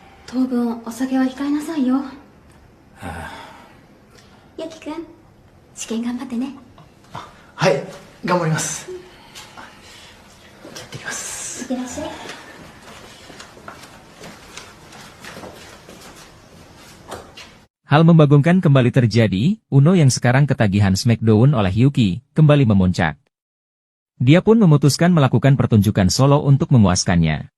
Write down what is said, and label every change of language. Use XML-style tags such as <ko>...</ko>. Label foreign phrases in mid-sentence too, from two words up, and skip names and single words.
<ja>当分お酒は控えなさいよ。ゆきくん、試験頑張ってね。はい、頑張ります。じゃあ行ってきます。いってらっしゃい。</ja> <id>Hal membagongkan kembali terjadi, Uno yang sekarang ketagihan Smackdown oleh Yuki, kembali memuncak. Dia pun memutuskan melakukan pertunjukan solo untuk memuaskannya.</id>